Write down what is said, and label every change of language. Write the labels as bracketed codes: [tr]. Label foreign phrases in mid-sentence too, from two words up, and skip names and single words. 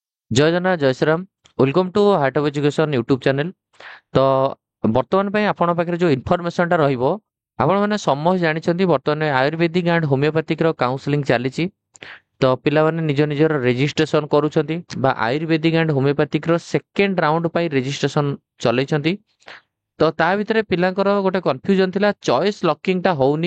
[or] ଜୟ ଜଗନ୍ନାଥ ଜୟ ଶ୍ରୀରାମ। [en] Welcome to Heart of Education YouTube channel. [or] ତ ବର୍ତ୍ତମାନ ପାଇଁ ଆପଣଙ୍କ ପାଖରେ ଯୋଉ ଇନଫର୍ମେସନଟା ରହିବ, ଆପଣମାନେ ସମସ୍ତେ ଜାଣିଛନ୍ତି ବର୍ତ୍ତମାନ [en] Ayurvedic and homeopathicର [or] କାଉନସେଲିଂ ଚାଲିଛି। ତ ପିଲାମାନେ ନିଜ ନିଜର ରେଜିଷ୍ଟ୍ରେସନ କରୁଛନ୍ତି ବା [en] Ayurvedic and homeopathicର second round [or] ପାଇଁ ରେଜିଷ୍ଟ୍ରେସନ ଚଲେଇଛନ୍ତି। ତ ତା ଭିତରେ ପିଲାଙ୍କର ଗୋଟେ କନଫ୍ୟୁଜନ ଥିଲା, [en] choice lockingଟା [or] ହଉନି।